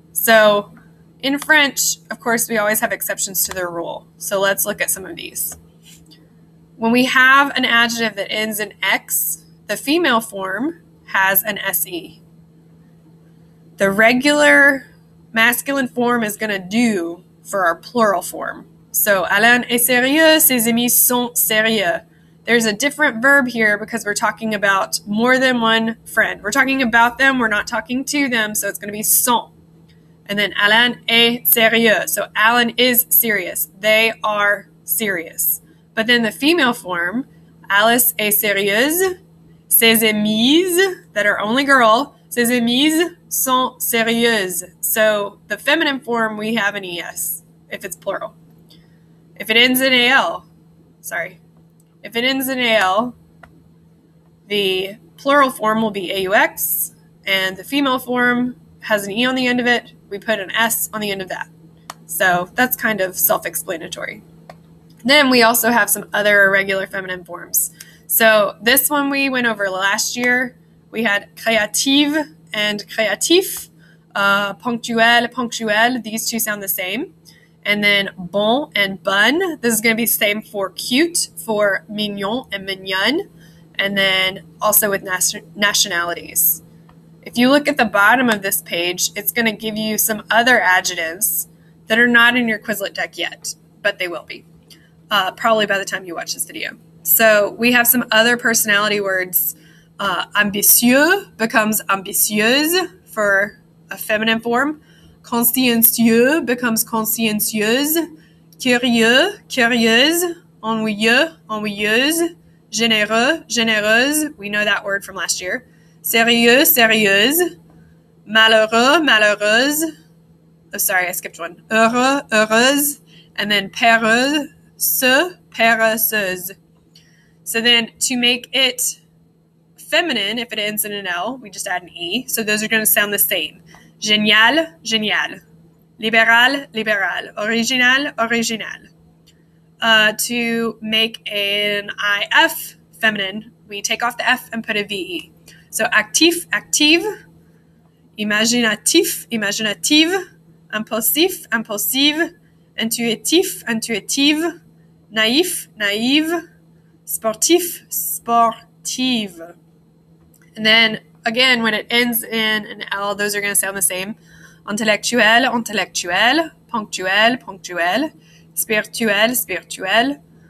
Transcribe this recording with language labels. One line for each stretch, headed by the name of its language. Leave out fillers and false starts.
English: So in French, of course, we always have exceptions to the rule. So let's look at some of these. When we have an adjective that ends in X, the female form has an SE. The regular masculine form is going to do for our plural form.
French: So, Alain est sérieux, ses amis sont sérieux.
English: There's a different verb here because we're talking about more than one friend. We're talking about them, we're not talking to them, so it's going to be sont. And then
French: Alain est sérieux.
English: So Alan is serious. They are serious. But then the female form,
French: Alice est sérieuse. Ses amies,
English: that are only girl,
French: ses amies sont sérieuses.
English: So the feminine form, we have an ES if it's plural. If it ends in AL, the plural form will be AUX, and the female form has an E on the end of it. We put an S on the end of that. So that's kind of self-explanatory. Then we also have some other irregular feminine forms. So this one we went over last year. We had créative and créatif, ponctuel, ponctuelle. These two sound the same. And then bon and bonne. This is going to be the same for cute, for mignon and mignonne. And then also with nationalities. If you look at the bottom of this page, it's going to give you some other adjectives that are not in your Quizlet deck yet, but they will be, probably by the time you watch this video. So we have some other personality words. Ambitieux becomes ambitieuse for a feminine form.
French: Consciencieux becomes consciencieuse. Curieux, curieuse. Ennuyeux, ennuyeuse. Généreux, généreuse.
English: We know that word from last year.
French: Sérieux, sérieuse.
English: Malheureux, malheureuse. Oh, sorry, I skipped one.
French: Heureux, heureuse. And then péreuse, péresseuse.
English: So then to make it feminine, if it ends in an L, we just add an E. So those are going to sound the same. Génial, génial.
French: Libéral, libéral. Original, original.
English: To make an IF feminine, we take off the F and put a VE.
French: So actif, active. Imaginatif, imaginative. Impulsif, impulsive. intuitif, intuitive, naïf, naïve, sportif, sportive.
English: And then again, when it ends in an L, those are going to sound the same.
French: Intellectuel, intellectuel, ponctuel, ponctuel, spirituel, spirituel.